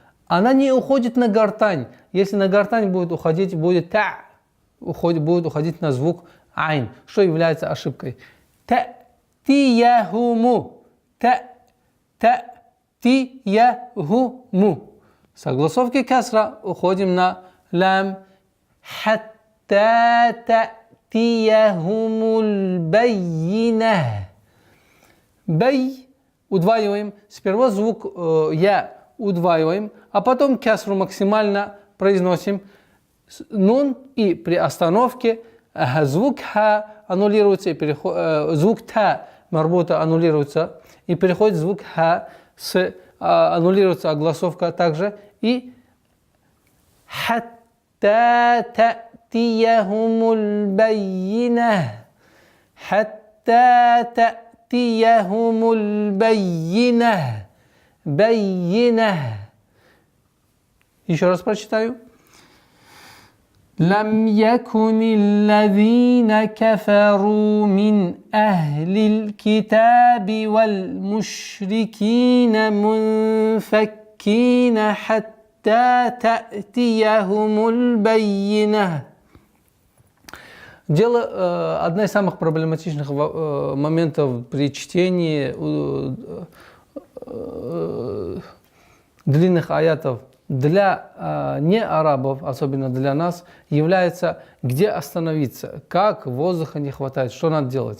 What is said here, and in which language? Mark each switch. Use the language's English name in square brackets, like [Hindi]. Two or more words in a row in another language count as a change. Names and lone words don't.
[Russian] Она не уходит на гортань. Если на гортань будет уходить, будет та, будет уходить на звук айн, что является ошибкой. [Arabic] تأتيهم تأتيهم. [Russian] Согласовки касра уходим на лам. [Arabic] حتى تأتيهم البينة. [Russian] Бай. Удваиваем. Сперва звук я удваиваем, а потом кясру максимально произносим. Нун, и при остановке звук ха аннулируется, звук та марбута аннулируется, и переходит звук ха, аннулируется огласовка также, и [Arabic] حتى تأتيهم البينة. حتى تأتيهم البينة. [Russian] Еще раз прочитаю. [Arabic] لم يكن الذين كفروا من أهل الكتاب والمشركين منفكين حتى تأتيهم البينة. [Russian] Дело, одна из самых проблематичных моментов при чтении длинных аятов для неарабов, особенно для нас, является, где остановиться, как воздуха не хватает, что надо делать.